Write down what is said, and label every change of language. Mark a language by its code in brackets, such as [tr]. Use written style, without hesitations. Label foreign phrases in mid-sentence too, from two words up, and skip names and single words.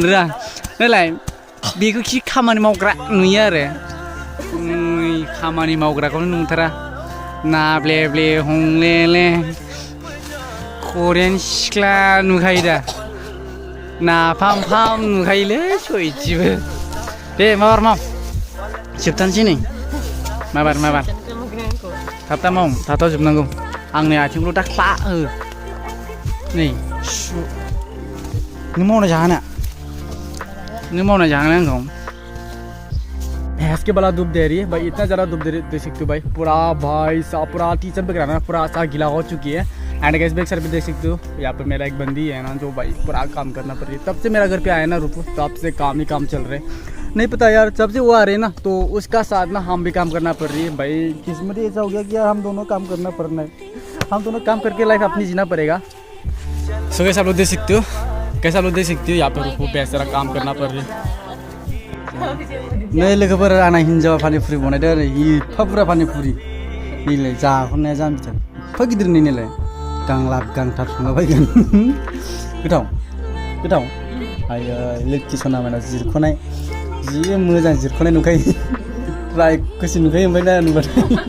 [brx] रोङा नालाय बेखौ खि खामानि मावग्रा नुयो आरो खामानि मावग्राखौनो नुथारा ना ब्ले हंले करियान सिख्ला नुखायो दा ना फाम नुखायोलै सयथिबो दे माबार माव जोबथानोसै नै माबार थाब माव थाथाव जोबनांगौ आंनि आथिंखौ दा ख्ला हो नै नों मावना जाहोना आंखौ [hi] भैंस के बला धूप दे रही है भाई, इतना ज़्यादा धूप दे सकते हो भाई. पूरा भाई साहब पूरा टी-शर्ट वगैरह ना पूरा सा गीला हो चुकी है. [en] and guys [hi] बैक साइड पे देख सकते हो यहाँ पे मेरा एक बंदी है ना जो भाई पूरा काम करना पड़ रही है। तब से मेरा घर पे आया ना रूपू, तब से काम ही काम चल रहे। नहीं पता यार, जब से वो आ रहे हैं ना तो उसका साथ ना हम भी काम करना पड़ रही है। भाई किस्मत ही ऐसा हो गया कि यार हम दोनों काम करना पड़ना है, हम दोनों काम करके लाइफ अपनी जीना पड़ेगा। [en] so guys [hi] आप लोग देख सकते हो, कैसा लोग देख सकते हो यहाँ पे रूपू पे ऐसा काम करना पड़ रही है। [brx] नै लोगोफोर आंना हिन्जावा पानिपुरि बनायदों आरो एफा बुरजा पानिपुरि नैलाय जाख'नाया जाम्बिथार एफा गिदिर नैलाय गांलाब गांथाब संला बायगोन गोथाव गोथाव आयै लोखि सना माना जिरख'नाय जि मोजां जिरख'नाय नुखायो रायखोसो नुखायो ओमफ्राय ना नुबाथाय।